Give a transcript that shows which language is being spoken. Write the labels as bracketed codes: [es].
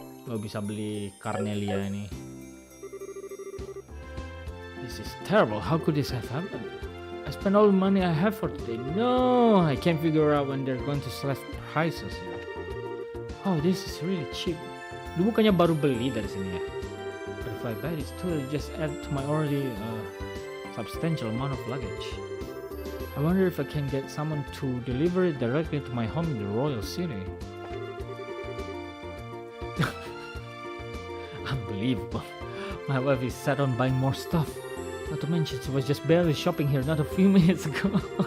[id] Lo bisa beli Carnelia ini. [en] This is terrible. How could this have happened? I spent all the money I have for today. No, I can't figure out when they're going to slash prices here. Oh, this is really cheap. [id] Lu bukannya baru beli dari sini ya? [en] But if I buy this too, it just add to my already substantial amount of luggage. I wonder if I can get someone to deliver it directly to my home in the royal city. Unbelievable. My wife is set on buying more stuff. Not to mention she was just barely shopping here not a few minutes ago.